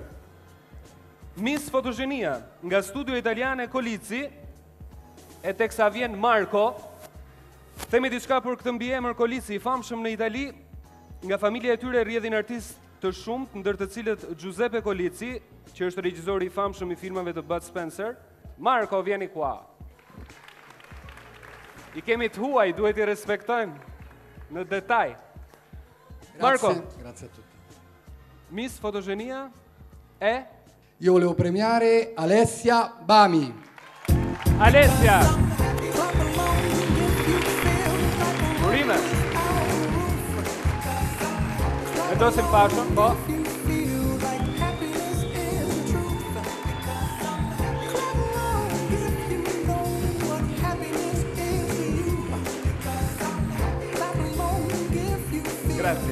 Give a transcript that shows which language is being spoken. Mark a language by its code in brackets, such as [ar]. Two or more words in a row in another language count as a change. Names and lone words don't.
[sq] Miss Fotogenia nga Studio Italiane Kolici, e teksa vjen Marco. Themi diçka për këtë mbiemër Kolici I famshëm në Itali, nga familja e tyre rrjedhin artistë të shumtë, ndër të cilët Giuseppe Kolici, që është regjizori I famshëm I filmave të Bud Spencer. Marco, vjeni qua. I kemi të huaj, duhet I respektojmë në detaj. Marco. [it] Grazie a tutti. Miss Fotogenia e? Io volevo premiare Alessia Bami. Alessia. [sq] Urime. Vendosim fashon, po. Grazie.